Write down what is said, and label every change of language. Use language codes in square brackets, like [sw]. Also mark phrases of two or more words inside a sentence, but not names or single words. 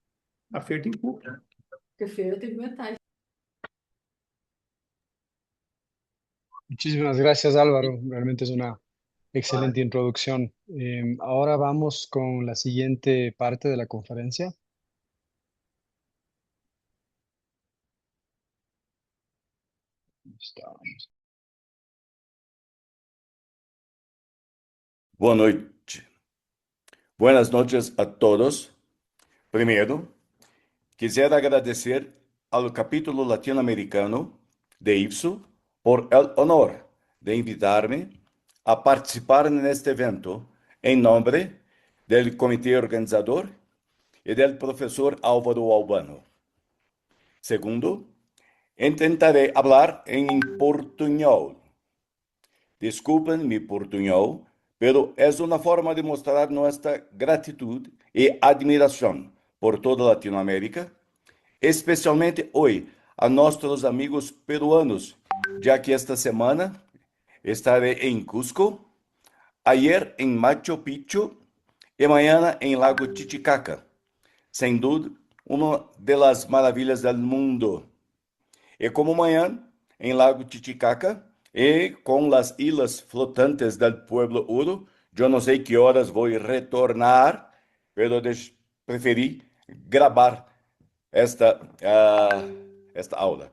[es] Muchísimas gracias, Álvaro. Realmente es una excelente introducción. Ahora vamos con la siguiente parte de la conferencia. Estamos. [pt] Boa noite. [es] Buenas noches a todos. [pt] Primeiro, quisiera agradecer ao capítulo latino-americano de IFSO [es] por el honor [pt] de invitar-me a participar neste evento em nome do comitê organizador e do professor Álvaro Albano. Segundo, intentaré falar em portunhol. [es] Desculpen mi portuñol, pero es una forma de mostrar nuestra gratitud y admiración por toda Latinoamérica, especialmente hoy a nuestros amigos peruanos, ya que esta semana estaré en Cusco, ayer en Machu Picchu y mañana en Lago Titicaca, sin duda una de las maravillas del mundo. [pt] E como amanhã, em Lago Titicaca, e com as ilhas flotantes do Pueblo Uru, eu não sei que horas vou retornar, mas preferi gravar esta aula.